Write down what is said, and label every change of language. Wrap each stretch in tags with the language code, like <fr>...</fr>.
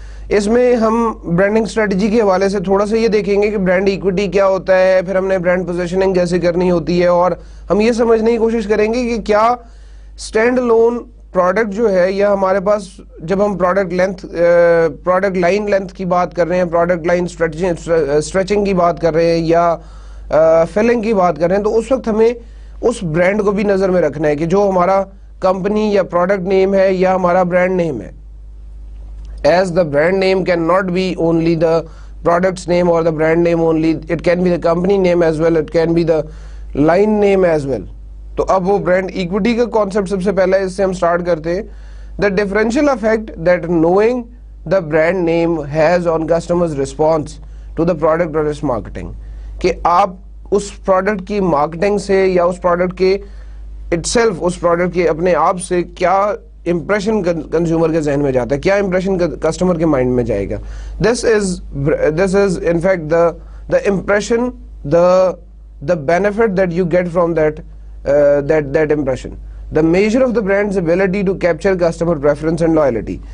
<ur>اس میں ہم branding strategy کے حوالے سے تھوڑا سا یہ دیکھیں گے کہ برانڈ ایکوٹی کیا ہوتا ہے, پھر ہم نے برانڈ پوزیشننگ کیسے کرنی ہوتی ہے, اور ہم یہ سمجھنے کی کوشش کریں گے کہ کیا اسٹینڈ لون پروڈکٹ جو ہے, یا ہمارے پاس جب ہم پروڈکٹ لائن لینتھ کی بات کر رہے ہیں, پروڈکٹ لائن اسٹریچنگ کی بات کر رہے ہیں, یا فلنگ کی بات کر رہے ہیں, تو اس وقت ہمیں اس برانڈ کو بھی نظر میں رکھنا ہے کہ جو ہمارا کمپنی یا پروڈکٹ نیم ہے یا ہمارا برانڈ نیم ہے.</ur> <en>As the brand name cannot be only the product's name or the brand name only, it can be the company name as well, it can be the line name as well.</en> <ur>تو اب وہ brand equity کا concept سب سے پہلا اس سے ہم start کرتے ہیں.</ur> <en>The differential effect that knowing the brand name has on customers' response to the product or its marketing,</en> <ur>کہ آپ اس پروڈکٹ کی مارکیٹنگ سے یا اس پروڈکٹ کے itself, اس پروڈکٹ کے اپنے آپ سے کیا امپریشن کنزیومر کے ذہن میں جاتا ہے, کیا امپریشن کسٹمر کے مائنڈ میں جائے گا.</ur> <en>This is in fact the impression, the benefit that you get from that impression. The measure of the brand's ability to capture customer preference and loyalty.</en>